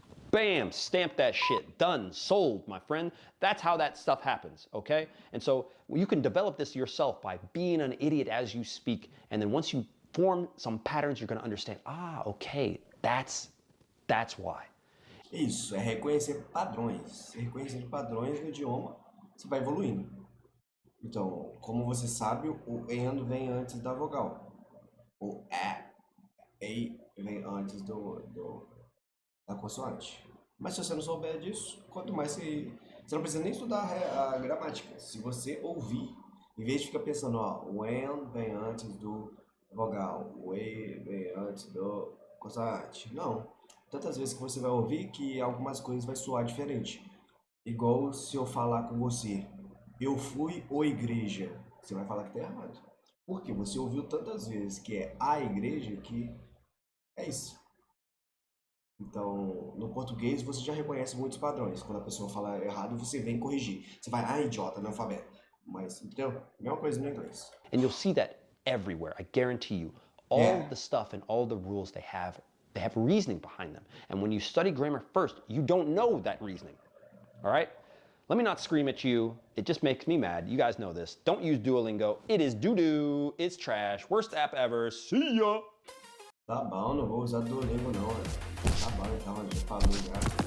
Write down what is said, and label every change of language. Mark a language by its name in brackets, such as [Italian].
[English] Bam, stamp that shit. Done, sold, my friend. That's how that stuff happens, okay? And so you can develop this yourself by being an idiot as you speak. And then once you form some patterns, you're going to understand, okay, that's why. [Portuguese] Isso, é reconhecer padrões. Reconhecendo padrões no idioma, você vai evoluindo. Então, como você sabe, o and vem antes da vogal. O a vem antes da consoante. Mas se você não souber disso, quanto mais você não precisa nem estudar a gramática. Se você ouvir, em vez de ficar pensando, o and vem antes do vogal, o e vem antes do consoante. Não. Tantas vezes que você vai ouvir que algumas coisas vai soar diferente. Igual se eu falar com você, eu fui à igreja. Você vai falar que tá errado. Porque você ouviu tantas vezes que é a igreja que é isso. Então, no português você já reconhece muitos padrões. Quando a pessoa fala errado, você vem corrigir. Você vai, idiota, analfabeto. Mas, entendeu? Mesma coisa no inglês. [English] And you'll see that everywhere, I guarantee you. All the stuff and all the rules they have reasoning behind them. And when you study grammar first, you don't know that reasoning. All right? Let me not scream at you. It just makes me mad. You guys know this. Don't use Duolingo. It is doo-doo. It's trash. Worst app ever. See ya! [Portuguese] Tá bom, não vou usar Duolingo não. Tá bom, então, a gente falou já.